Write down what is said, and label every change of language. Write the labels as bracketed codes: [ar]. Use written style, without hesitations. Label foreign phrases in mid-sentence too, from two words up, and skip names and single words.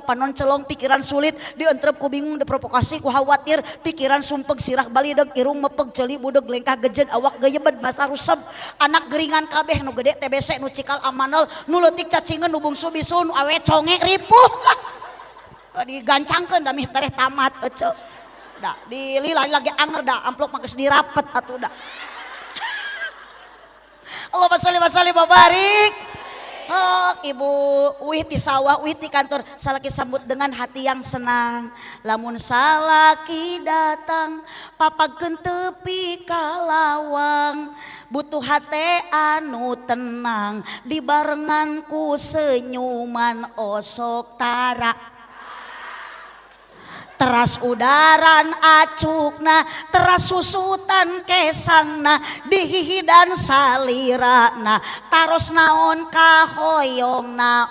[su] panon celong pikiran sulit dientrep ku bingung diprovokasi ku khawatir pikiran sumpeg sirah balideg irung mepeg ceuli budeg lengkah gejeun awak geyebed basa ruseb anak geringan kabeh nu gede TBC nu cikal amanel nu leutik cacingeun nu bungsu bisu nu awe conge ripuh digancangkeun da mih tareh tamat ece da dililai lagi anger da amplop mah geus dirapet atuh da [ar] اللهم صل وسلم وبارك. [su] Oh, ibu uih di sawah, uih di kantor, salaki [id] sambut dengan hati yang senang. [su] Lamun salaki datang, papagkeun tepi kalawang, butuh hate anu tenang, dibarengan ku senyuman osok tara. Teras udaran acukna teras susutan kesangna dihihidan salirana taros naon kahoyongna